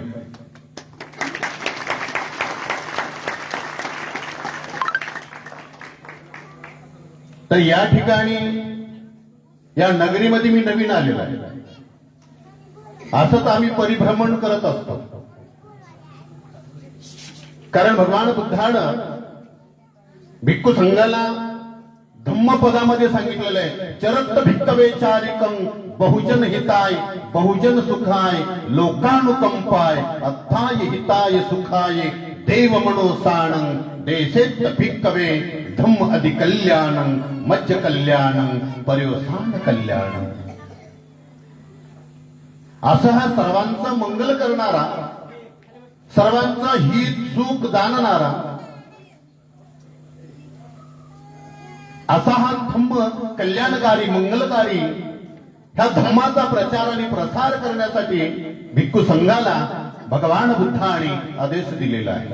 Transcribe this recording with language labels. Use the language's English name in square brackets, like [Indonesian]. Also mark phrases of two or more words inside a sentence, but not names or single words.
[Marathi] तर या ठिकाणी या नगरीमध्ये मी नवीन आलेलो आहे। असंच आम्ही परिभ्रमण करत असतो, कारण भगवान बुद्धानं भिक्खू संघाला धम्मपदामध्ये सांगितलेलं आहे, [Pali] चरत भिक्खवे चारिकं बहुजन हिताय बहुजन सुखाय लोकानुकंपाय अथाय हिताय सुखाय देव मनोसाणं देशेत भिक्खवे धम्म अधिकल्याणं मज्ज कल्याणं पर्योसान कल्याणं। [Marathi] असा हा सर्वांचा मंगल करणारा, सर्वांचा हित सुख जाणणारा असा हा धम्म कल्याणकारी, मंगलकारी ह्या धम्माचा प्रचार आणि प्रसार करण्यासाठी भिक्खू संघाला भगवान बुद्धाने आदेश दिलेला आहे।